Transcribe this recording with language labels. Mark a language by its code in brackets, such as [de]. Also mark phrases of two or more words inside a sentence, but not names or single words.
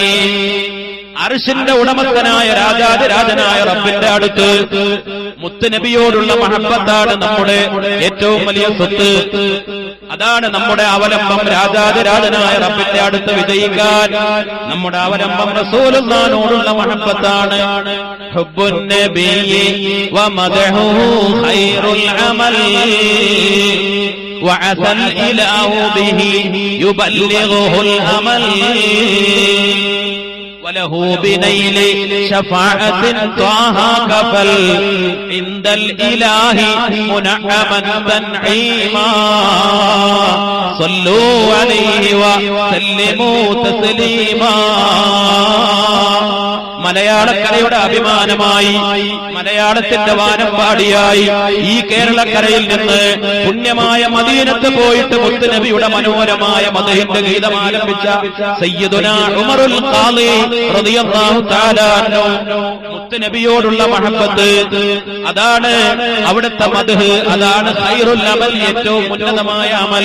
[ml] അർശിന്റെ ഉടമസ്ഥനായ രാജാതിരാജനായ റബ്ബിന്റെ അടുത്ത് മുത്തുനബിയോടുള്ള മഹബ്ബത്താണ് നമ്മുടെ ഏറ്റവും വലിയ സ്വത്ത്. അതാണ് നമ്മുടെ അവലംബം. രാജാതിരാജനായ റബ്ബിന്റെ അടുത്ത് വിജയിക്കാൻ നമ്മുടെ അവലംബം റസൂലുള്ളാഹിനോടുള്ള മഹബ്ബത്താണ്. [ar] حب النبي ومدحه خير العمل وعسى الإله به يبلغه الأمل وله بنيل شفاعة طه كفل عند الإله منعما تنعيما صلوا عليه وسلموا تسليما. [ml] മലയാളക്കരയുടെ അഭിമാനമായി, മലയാളത്തിന്റെ വാനമ്പാടിയായി ഈ കേരളക്കരയിൽ നിന്ന് പുണ്യമായ മദീനത്ത് പോയിട്ട് മുത്തുനബിയുടെ മനോഹരമായ മദഹിന്റെ ഗീതം ആലപിച്ച സയ്യിദുനാ ഉമറുൽ ഖാദി [ar] رضي الله تعالى عنه, [ml] മുത്തുനബിയോടുള്ള മഹബ്ബത്ത് അതാണ് അവിടുത്തെ മദ്ഹ്, അതാണ് [ar] خير العمل, [ml] ഏറ്റവും ഉന്നതമായ അമൽ.